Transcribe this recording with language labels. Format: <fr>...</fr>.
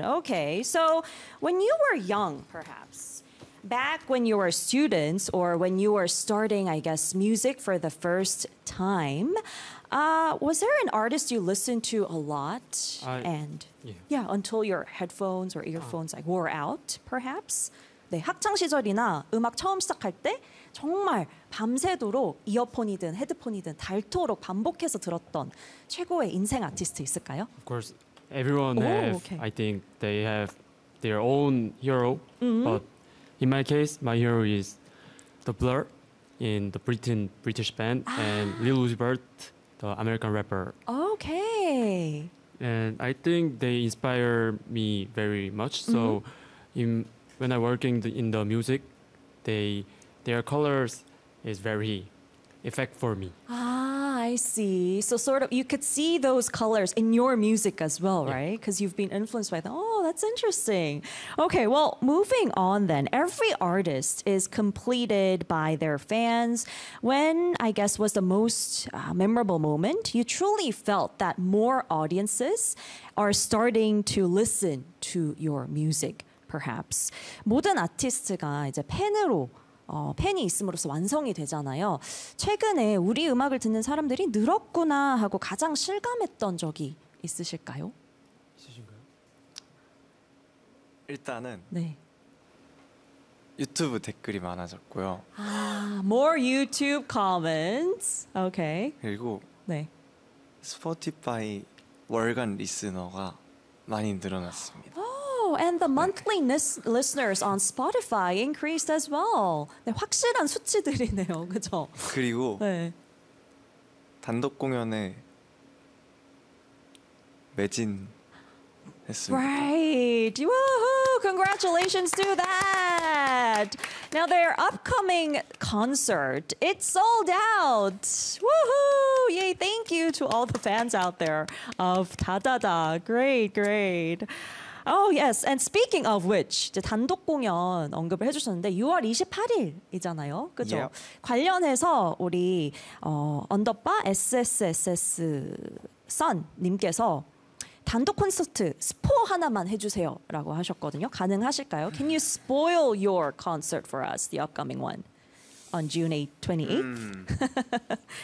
<en>Okay, so when you were young, perhaps, back when you were students or when you were starting, I guess, music for the first time, was there an artist you listened to a lot until your headphones or earphones like wore out, perhaps?</en> <ko>네, 학창 시절이나 음악 처음 시작할 때 정말 밤새도록 이어폰이든 헤드폰이든 닳도록 반복해서 들었던 최고의 인생 아티스트 있을까요?</ko> <en>Of course, everyone I think they have their own hero, but in my case, my hero is The Blur in the British band and Lil Uzi Vert. The American rapper. Okay. And I think they inspire me very much. So when I'm working in the music, their colors is very effect for me. Ah, I see. So sort of you could see those colors in your music as well, right? Because you've been influenced by them. Oh, that's interesting. Okay, well, moving on then. Every artist is completed by their fans. When, I guess, was the most memorable moment? You truly felt that more audiences are starting to listen to your music, perhaps.</en> <ko>모든 아티스트가 이제 팬으로 팬이 있음으로써 완성이 되잖아요. 최근에 우리 음악을 듣는 사람들이 늘었구나 하고 가장 실감했던 적이 있으실까요? 있으신가요? 일단은 유튜브 댓글이 많아졌고요.</ko> <en>아, more YouTube comments. Okay.</en> <ko>그리고 스포티파이 월간 리스너가 많이 늘어났습니다.</ko> <en>And the monthly listeners on Spotify increased as well.</en> <ko>네, 확실한 수치들이네요, 그죠? 그리고 단독 공연에 매진했습니다.</ko> <en>Right! Woohoo! Congratulations to that! Now their upcoming concert, it's sold out! Woohoo! Yay! Thank you to all the fans out there of 다다다. Great, great. Oh, yes. And speaking of which,</en> <ko>이제 단독 공연 언급을 해주셨는데 6월 28일이잖아요. 그죠?</ko> <en>Yep.</en> <ko>관련해서 우리 언더바 SSSS선님께서 단독 콘서트 스포 하나만 해주세요 라고 하셨거든요. 가능하실까요?</ko> <en>Can you spoil your concert for us, the upcoming one, on June 28th?</en>